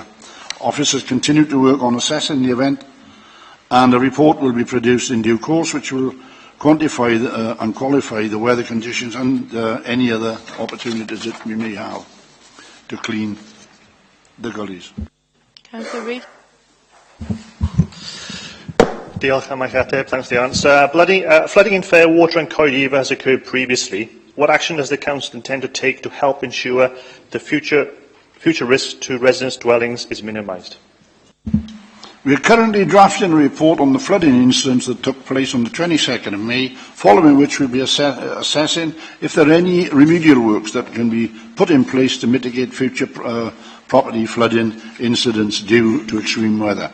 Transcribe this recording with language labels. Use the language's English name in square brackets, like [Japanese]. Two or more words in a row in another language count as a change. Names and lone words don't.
[English] Officers continue to work on assessing the event, and a report will be produced in due course, which will quantify and qualify the weather conditions and any other opportunities that we may have to clean the gullies. Councillor Reid. [Welsh] Diolch am eich ateb. [English] Thanks for the answer. Flooding in Fairwater and Coediva has occurred previously. What action does the Council intend to take to help ensure the future risk to residents' dwellings is minimised? We are currently drafting a report on the flooding incidents that took place on the 22nd of May, following which we'll be assessing if there are any remedial works that can be put in place to mitigate future property flooding incidents due to extreme weather.